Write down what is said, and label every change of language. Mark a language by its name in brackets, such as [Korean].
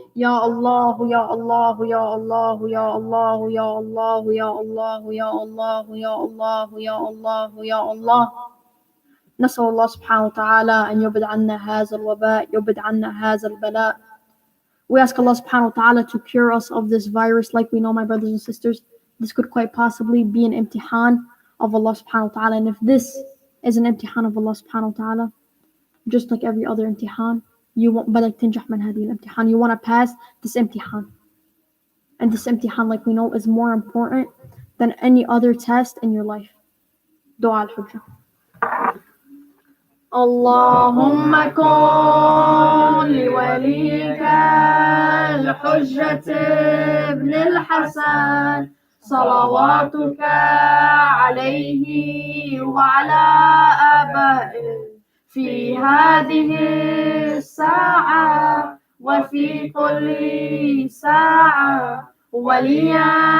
[Arabic] يا الله يا الله يا الله يا الله يا الله يا الله يا الله يا الله يا الله يا الله. نسأل الله سبحانه وتعالى أن يبعد عنا هذا الوباء، يبعد عنا هذا البلاء. [English] We ask Allah subhanahu wa ta'ala to cure us of this virus. Like we know, my brothers and sisters, this could quite possibly be an imtihan of Allah subhanahu wa ta'ala. And if this is an imtihan of Allah subhanahu wa ta'ala, just like every other imtihan, you want [Arabic] بدك تنجح من هذه الامتحان. [English] You want to pass this imtihan. And this imtihan, like we know, is more important than any other test in your life. Dua al-Hujjah. [Arabic] اللهم كن لوليك الحجة ابن الحسن صلواتك عليه وعلى آبائه في هذه الساعة وفي كل ساعة وليا